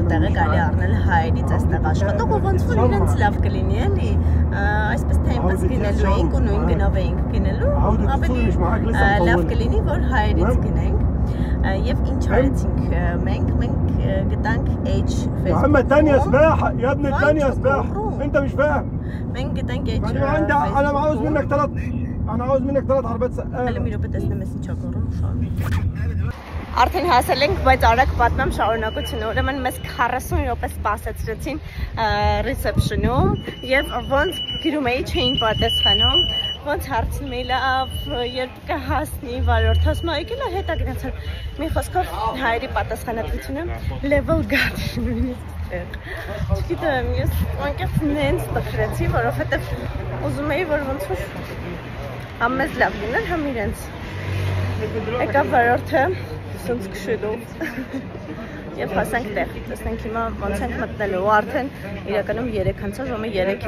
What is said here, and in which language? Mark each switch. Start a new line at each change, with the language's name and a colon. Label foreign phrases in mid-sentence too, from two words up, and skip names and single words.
Armenian: տեղը կարելի առնել հայերից այստեղ աշխատող, ու ոնց որ իրենց լավ կլինի, էլի, այսպես թե այնպես գնելու էինք ու նույն գնով էինք գնելու, ավելի լավ կլինի, որ հայերից գնենք, եւ ինչ արեցինք մենք գտանք H Facebook-ում։ Մենք գտանք H
Arabic: أنا عاوز منك 3 حربات سقالة. هلا ميرو بدأنا مسج أقولهم
Armenian: Արդեն հասել ենք, բայց արագ պատմեմ շարունակությունը, ուրեմն մեզ 40 րոպե սպասեցրեցին ռեսեպշնում եւ ոնց գիրում էի չէին պատասխանում, ոնց հարցնում էի լավ, երբ կհասնի վարորդ, ասում էի գնա հետա գնացել։ Մի խոսքով հայերի պատասխանատվությունը
English: level god
Armenian: նույնիսկ։ Չգիտեմ, ես անկեղծ նենց տխրեցի, որովհետեւ ուզում էի որ ոնց որ համ մեզ լավ լիներ, համ իրենց։ Եկավ վարորդը սունց քշելով եւ հասանք տեղ, տեսնենք հիմա ոնց ենք մտնելու, արդեն իրականում 3 անցա, ժամը 3-ից